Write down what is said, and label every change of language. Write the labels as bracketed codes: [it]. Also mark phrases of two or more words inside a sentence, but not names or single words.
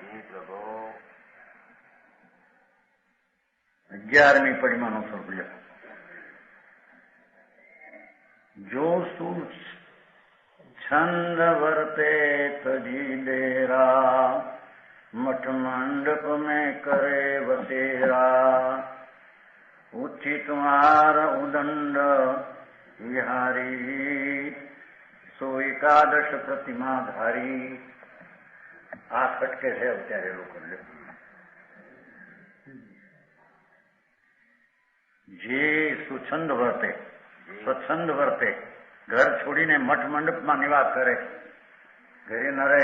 [gu] 11મી પરિમાણનો સ્વરૂપ લે. [hi] जो शुं छंद वर्ते तजी डेरा, मठ मंडप में करे वसेरा, उचित मार उदंड विहारी, [gu] સો 11 પ્રતિમા ધારી. આ ખટકે છે અત્યારે લોકો. જે સુછંદ વર્તે, સ્વચ્છંદ વર્તે, ઘર છોડીને મઠ મંડપમાં નિવાસ કરે, ઘરે ન રહે.